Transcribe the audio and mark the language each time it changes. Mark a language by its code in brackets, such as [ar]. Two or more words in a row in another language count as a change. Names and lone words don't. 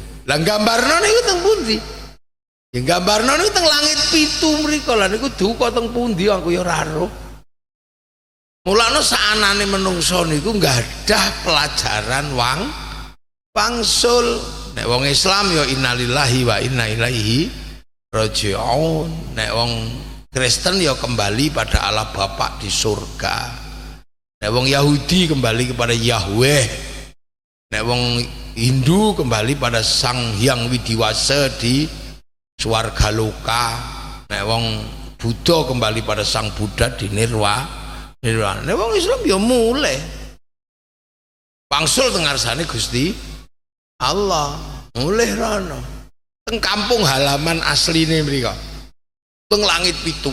[jv] Lah gambarno niku teng pundi? Ya gambarno niku teng langit 7 mriku lha niku duka teng pundi aku ya ora ero. Mulane saanane menungso niku nggadah pelajaran wangsul. Nek wong Islam ya [ar] إنا لله وإنا إليه راجعون. [jv] Nek wong Kristen ya [id] kembali pada Allah Bapa di surga. [jv] Nek wong Yahudi [id] kembali kepada Yahweh. [jv] Nek wong Hindu [id] kembali pada Sang Hyang Widiwasa di swarga loka. [jv] Nek wong Buddha [id] kembali pada Sang Buddha di nirwana. [jv] Nek wong Islam ya mulai wangsul teng ngarsane Gusti Allah, mulih rono teng [id] kampung halaman [jv] asline mriko teng langit 7.